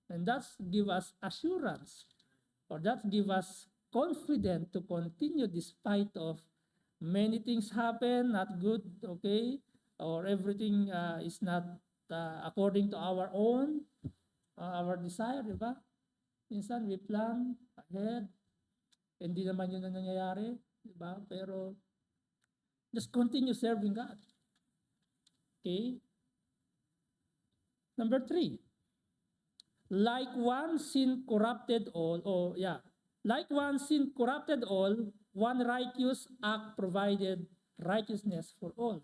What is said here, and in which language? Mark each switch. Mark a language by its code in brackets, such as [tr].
[en] And that's give us assurance, or that give us confidence to continue despite of many things happen, not good, okay, or everything is not according to our own, our desire, [tl] di ba? Minsan [en] we plan ahead, [tl] hindi naman yun ang nangyayari, di ba? Pero [en] just continue serving God. Okay? Number 3, like one sin corrupted all, like one sin corrupted all, one righteous act provided righteousness for all.